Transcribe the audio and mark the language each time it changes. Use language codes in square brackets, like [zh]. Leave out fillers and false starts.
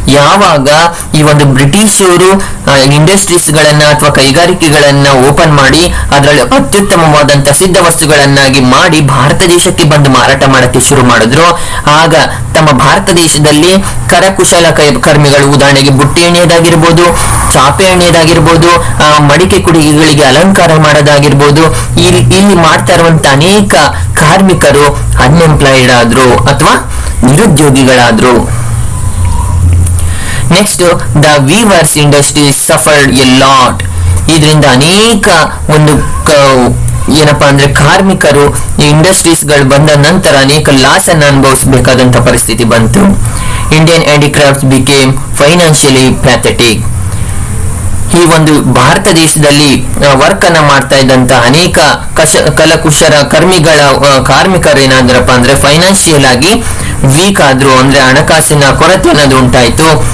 [kn] ಯಾವಾಗ ಈ ಒಂದು ಬ್ರಿಟಿಷರು ಇಂಡಸ್ಟ್ರೀಸ್ ಗಳನ್ನ ಅಥವಾ ಕೈಗಾರಿಕೆಗಳನ್ನ ಓಪನ್ ಮಾಡಿ ಅದರಲ್ಲಿ ಅತ್ಯುತ್ತಮವಾದಂತಹ ಸಿದ್ಧ ವಸ್ತುಗಳನ್ನಾಗಿ ಮಾಡಿ ಭಾರತ ದೇಶಕ್ಕೆ ಬಂದು ಮಾರಾಟ ಮಾಡಕ್ಕೆ ಶುರು ಮಾಡಿದ್ರು, ಆಗ ತಮ್ಮ ಭಾರತ ದೇಶದಲ್ಲಿ ಕರಕುಶಲ ಕರ್ಮಿಗಳು, ಉದಾಹರಣೆಗೆ ಬುಟ್ಟಿ ಎಣ್ಣೆದಾಗಿರ್ಬೋದು, ಚಾಪೆ ಎಣ್ಣೆದಾಗಿರ್ಬೋದು, ಮಡಿಕೆ ಕುಡಿಗೆಗಳಿಗೆ ಅಲಂಕಾರ ಮಾಡೋದಾಗಿರ್ಬೋದು, ಇಲ್ಲಿ ಮಾಡ್ತಾ ಇರುವಂತ ಅನೇಕ ಕಾರ್ಮಿಕರು ಅನ್ಎಂಪ್ಲಾಯ್ಡ್ ಆದ್ರು ಅಥವಾ ನಿರುದ್ಯೋಗಿಗಳಾದ್ರು. [en] Next, the weavers industry suffered a lot. [kn] ಇದರಿಂದ ಅನೇಕ ಒಂದು ಏನಪ್ಪಾ ಅಂದ್ರೆ ಕಾರ್ಮಿಕರು ಇಂಡಸ್ಟ್ರೀಸ್ ಗಳು ಬಂದ ನಂತರ ಅನೇಕ ಲಾಸ್ ಅನ್ನು ಅನುಭವಿಸಬೇಕಾದಂತ ಪರಿಸ್ಥಿತಿ ಬಂತು. [en] Indian handicrafts became financially pathetic. [kn] ಈ ಒಂದು ಭಾರತ ದೇಶದಲ್ಲಿ ವರ್ಕ್ ಅನ್ನ ಮಾಡ್ತಾ ಇದ್ದಂತ ಅನೇಕ ಕಲಕುಶರ ಕಾರ್ಮಿಕರು ಏನಾದ್ರಪ್ಪ ಅಂದ್ರೆ ಫೈನಾನ್ಷಿಯಲ್ ಆಗಿ ವೀಕ್ ಆದ್ರು, ಅಂದ್ರೆ ಹಣಕಾಸಿನ ಕೊರತೆ ಅನ್ನೋದು ಉಂಟಾಯ್ತು.